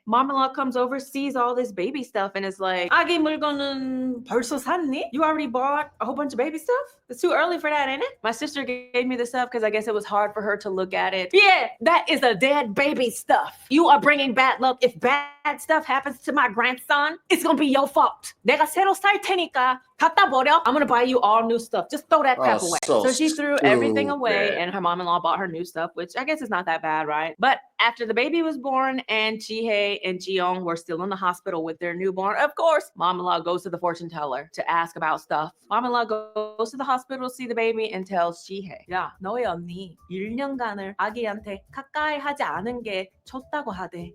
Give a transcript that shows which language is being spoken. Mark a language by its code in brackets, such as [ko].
[en] Mom-in-law comes over, sees all this baby stuff, and is like, [ko] 아기 물건은 벌써 샀니? [en] You already bought a whole bunch of baby stuff? It's too early for that, ain't it? My sister gave me the stuff because I guess it was hard for her to look at it. Yeah, that is a dead baby stuff. You are bringing bad luck. If bad stuff happens to my grandson, it's gonna be your fault. [ko] 내가 새로 살 테니까 갖다 버려. [en] I'm gonna buy you all new stuff. Just throw that crap away. So she threw everything away, and her mom-in-law bought her new stuff, which I guess is not that bad, right? But after the baby was born and Jihei and Jiyoung were still in the hospital with their newborn, of course, mom-in-law goes to the fortune teller to ask about stuff. Mom-in-law goes to the hospital to see the baby and tells Jihei, [ko] 야, 너희 언니 1년간을 아기한테 가까이 하지 않은 게 좋다고 하대.